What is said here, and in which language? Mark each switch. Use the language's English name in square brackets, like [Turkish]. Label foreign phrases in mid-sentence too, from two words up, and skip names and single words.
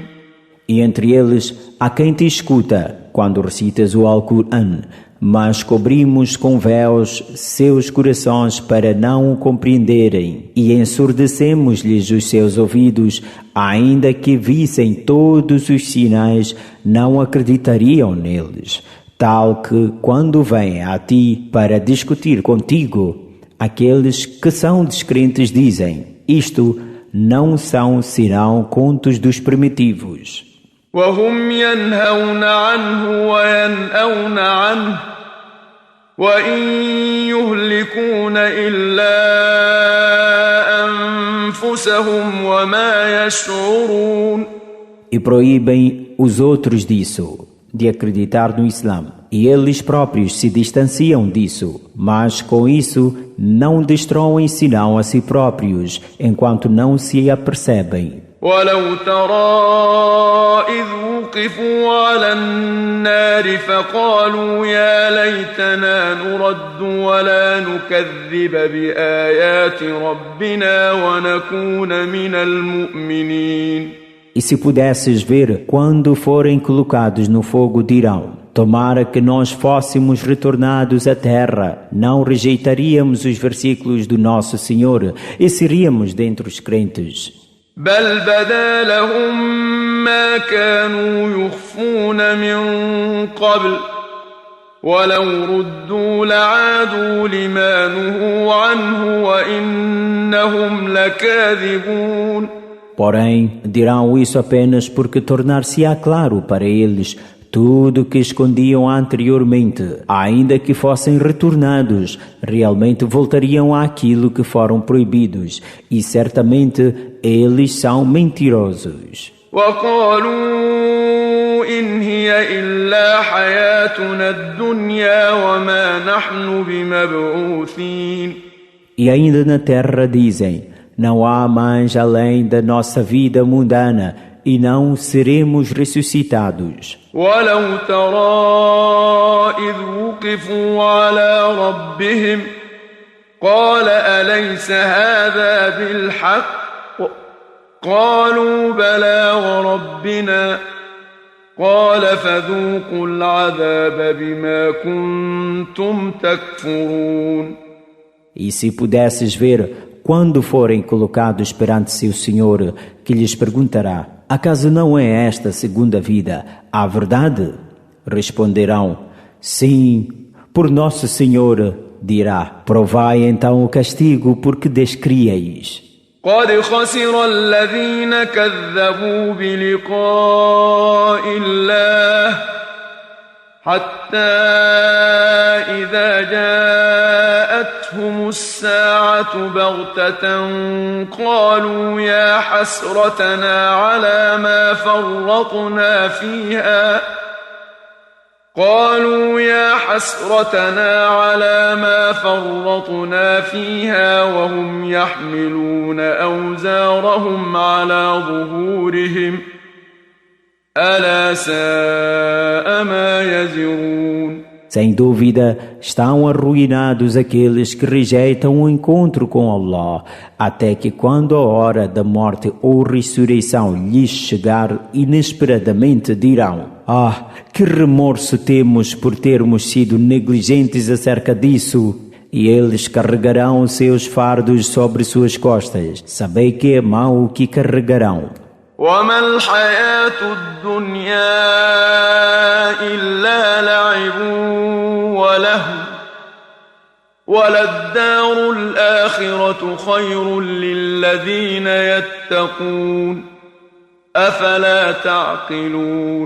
[Portuguese] E entre eles há quem te escuta quando recitas o Alcorão, mas cobrimos com véus seus corações para não o compreenderem e ensurdecemos-lhes os seus ouvidos, ainda que vissem todos os sinais, não acreditariam neles, tal que quando vêm a ti para discutir contigo, aqueles que são descrentes dizem: isto não são senão contos dos primitivos. [Arabic] وهم ينهون عنه وينأون عنه وإن يهلكون إلا أنفسهم وما يشعرون. [Portuguese] E proíbem os outros disso, de acreditar no Islã, e eles próprios se distanciam disso, mas com isso não destroem senão a si próprios, enquanto não se apercebem. [Arabic] ولو ترى إذ وقفوا على النار فقالوا يا ليتنا نرد ولا نكذب بآيات ربنا ونكون من المؤمنين. [Portuguese] E se pudesses ver, quando forem colocados no fogo, dirão: tomara que nós fôssemos retornados à terra, não rejeitaríamos os versículos do nosso Senhor e seríamos dentre os crentes. [Arabic] بل بدا لهم ما كانوا يخفون من قبل ولو ردوا لعادوا لما نهوا عنه وإنهم لكاذبون. [Portuguese] Porém, dirão isso apenas porque tornar-se-á claro para eles tudo que escondiam anteriormente. Ainda que fossem retornados, realmente voltariam àquilo que foram proibidos, e certamente eles são mentirosos. [Arabic] وقالوا إن هي إلا حياتنا الدنيا وما نحن بمبعوثين. [Portuguese] E ainda na terra dizem: não há mais além da nossa vida mundana e não seremos ressuscitados. [Arabic] ولو ترى إذ وقفوا على ربهم قال أليس هذا بالحق قالوا بلى وربنا قال فذوقوا العذاب بما كنتم تكفرون. [Portuguese] E se pudesses ver, quando forem colocados perante seu Senhor, que lhes perguntará: acaso não é esta segunda vida a verdade? Responderão: Sim, por Nosso Senhor, dirá, provai então o castigo porque descrieis. [Arabic] قد خسر الذين كذبوا بلقاء الله حتى إذا جاءتهم الساعة بغتة قالوا يا حسرتنا على ما فرطنا فيها وهم يحملون أوزارهم على ظهورهم ألا ساء ما يزرون. [Portuguese] Sem dúvida, estão arruinados aqueles que rejeitam o encontro com Allah, até que quando a hora da morte ou ressurreição lhes chegar inesperadamente dirão: Ah, que remorso temos por termos sido negligentes acerca disso! E eles carregarão seus fardos sobre suas costas. Sabei que é mau o que carregarão. [Arabic] وما الحياة الدنيا إلا لعب ولهو وللدار الآخرة خير للذين يتقون أفلا تعقلون.